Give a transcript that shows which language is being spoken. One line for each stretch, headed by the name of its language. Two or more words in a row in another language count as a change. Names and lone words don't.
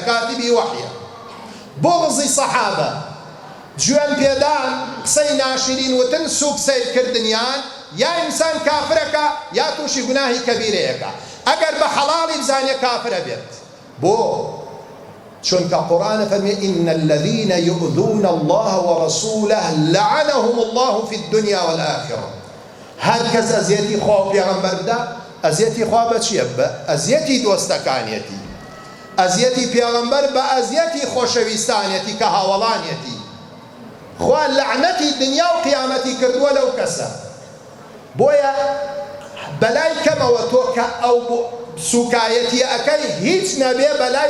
Central Kurdish: کاتیبی وەحیە بغضی سەحابە گوێن پێدان قسەی ناشرین وتن سووک سیرکردنیان یا ئینسان کافرەکە یا تووشی گوناهی کەبیرەیەکە ئەگەر بە حەڵاڵی بزانێ کافرە بێت بۆ چونکە قورآن فەرمێ
Arabic: إن الذين يؤذون الله ورسوله لعنهم الله في الدنيا والآخرة
Central Kurdish: هەر کەس ئەزیەتی خوا و پێغەمبەر بدا ئەزیەتی خوا بە چییە بە ئەزیەتی دۆستەکانیەتی ئەزیەتی پێغەمبەر بە ئەزیەتی خۆشەویستانیەتی کە هاوڵانیەتی خوا لعنەتی دنیا و قیامەتی کردووە لەو کەسە بۆیە بەلای کەمەوە تۆ کە ئەو سوکایەتی ئەەکەی هیچ نەبێ بەلای